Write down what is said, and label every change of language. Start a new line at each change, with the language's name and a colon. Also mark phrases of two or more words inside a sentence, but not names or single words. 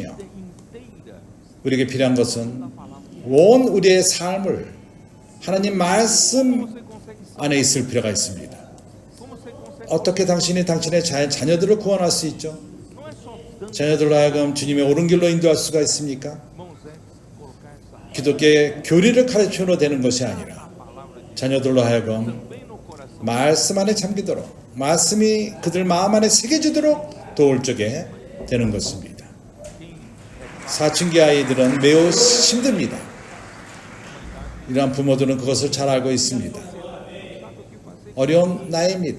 Portuguese: inteira.
Korean: 우리에게 필요한 것은 온 우리의 삶을 하나님 말씀
Portuguese: Você consegue saber
Korean: 안에 있을 필요가 있습니다.
Portuguese: como você consegue.
Korean: 어떻게 당신이 당신의 자녀들을 구원할 수 있죠?
Portuguese: Não é só dando
Korean: 자녀들로 하여금 주님의 옳은 길로 인도할 수가 있습니까?
Portuguese: mãos, é colocar essa
Korean: 기독교의 교리를 가르쳐도 되는 것이 아니라
Portuguese: palavra de
Korean: 자녀들로 하여금
Portuguese: bem no coração.
Korean: 말씀 안에 잠기도록 말씀이 그들 마음 안에 새겨지도록 도울 적에 되는 것입니다. 사춘기 아이들은 매우 힘듭니다. 이러한 부모들은 그것을 잘 알고 있습니다. 어려운 나이입니다.